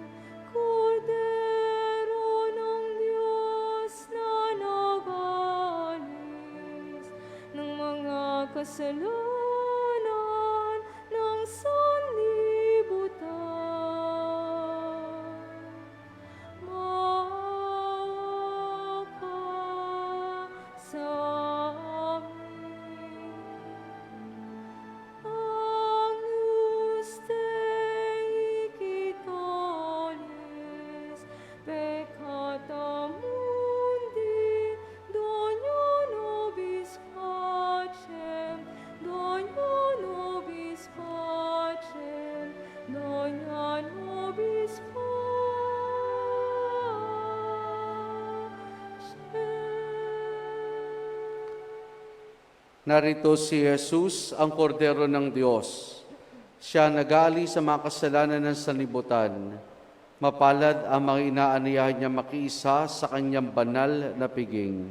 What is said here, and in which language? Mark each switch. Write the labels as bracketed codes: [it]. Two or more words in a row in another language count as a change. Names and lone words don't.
[tl] Kordero ng Diyos na nag-aalis ng mga kasalanan ng sanlibutan. Maawa ka sa amin. [la] Agnus Dei quitoris, peccata mundi, dono nobis pacem, dono nobis pacem, dono nobis pacem. [tl] Narito si Jesus, ang kordero ng Diyos. Siya nag-aali sa mga kasalanan ng sanlibutan. Mapalad ang mga inaaniyahan niya makiisa sa kanyang banal na piging.